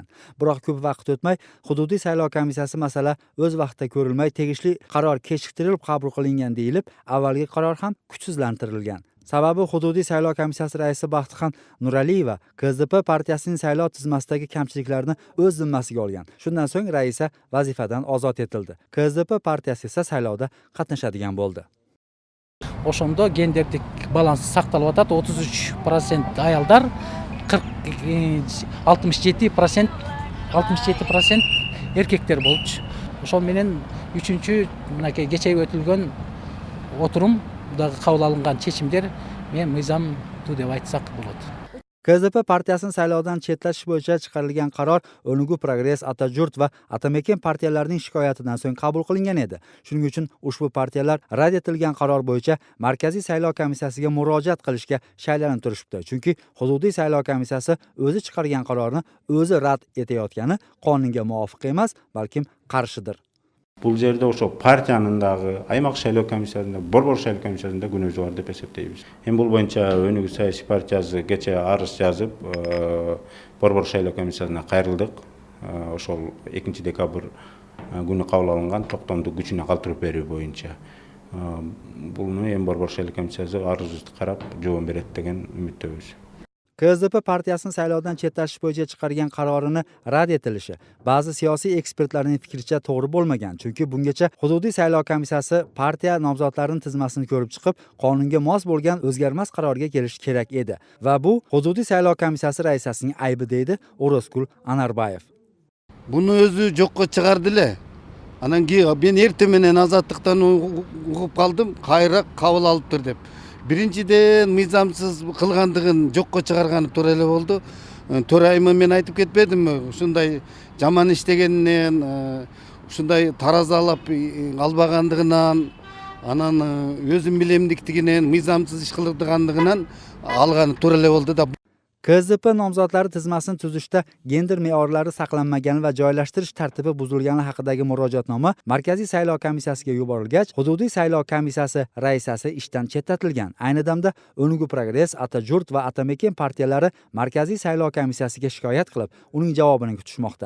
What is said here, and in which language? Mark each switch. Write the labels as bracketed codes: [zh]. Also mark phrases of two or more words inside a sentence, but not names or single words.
[uz] Biroq ko'p vaqt o'tmay hududiy saylov komissiyasi masala o'z vaqtida ko'rilmay, tegishli qaror kechiktirilib qabul qilingan deyilib, avvalgi qaror ham kuchsizlantirilgan. Sababi hududiy saylov komissiyasi raisi Baxtixon Nuraliyeva KSDP partiyasining saylov tizmasidagi kamchiliklarni o'z zimmasiga olgan. Shundan so'ng raisa vazifadan ozod etildi. KSDP partiyasi esa saylovda qatnashadigan bo'ldi. [ky] Ошондо гендердик баланс сакталып атат. 33% аялдар, 67% эркектер болчу. Ошол менен 3-чү мынакей кечээ өтүлгөн отурумдагы кабыл алынган чечимдер мен мыйзамдуу деп айтсак болот. [uz] KSDP partiyasini saylovdan chetlashish bo'yicha chiqarilgan qaror O'nugu Progress, Atajurt va Atamekin partiyalarining shikoyatidan so'ng qabul qilingan edi. Shuning uchun ushbu partiyalar rad etilgan qaror bo'yicha Markaziy saylov komissiyasiga murojaat qilishga shaylanib turishibdi. Chunki hududiy saylov komissiyasi o'zi chiqargan qarorni o'zi rad etayotgani qonunga muvofiq emas, balkim qarshidir. [ky] Бұл жерде ошо партиянын дагы аймак шайлоо комиссиясында, борбор шайлоо комиссиясында күнөөсү бар деп эсептейбиз. Бул боюнча Өнүгүү саясий партиясы кечээ арыз жазып, борбор шайлоо комиссиясына кайрылдык. Ошол 2 декабрь күнү кабыл алынган токтомду күчүнө калтырып берүү боюнча. Буну эми борбор шайлоо комиссиясы арызыбызды карап, жооп берет деген үмүттөбүз. [uz] KSDP partiyasini saylovdan chetlashish bo'yicha chiqargan qarorini rad etilishi ba'zi siyosiy ekspertlarning fikricha to'g'ri bo'lmagan, chunki bungacha hududiy saylov komissiyasi partiya nomzodlarining tizmasini ko'rib chiqib, qonunga mos bo'lgan o'zgarmas qarorga kelishi kerak edi va bu hududiy saylov komissiyasi raisasining aybi deydi O'rozgul Anarbayev. [ky] Буну өзү жокко чыгарды эле. Анан кийин мен эрте менен азаттыктан угуп калдым, кайра кабыл алыптыр деп. Биринчиден мыйзамсыз кылгандыгын жокко чыгарганы туура эле болду. Төрайымы мен айтып кетпедимби? Ушундай жаман иштегенинен, ушундай таразалап албагандыгынан, анан өзүн билемдиктигинен, мыйзамсыз иш кылдыргандыгынан алганы туура эле болду да. [uz] KSDP nomzodlari tizmasini tuzishda gender me'yorlari saqlanmagani va joylashtirish tartibi buzilgani haqidagi murojaatnoma Markaziy saylov komissiyasiga yuborilgach, hududiy saylov komissiyasi raisasi ishdan chetlatilgan. Ayni damda O'nugu Progress, Atajurt va Atamekin partiyalari Markaziy saylov komissiyasiga shikoyat qilib, uning javobini kutishmoqda.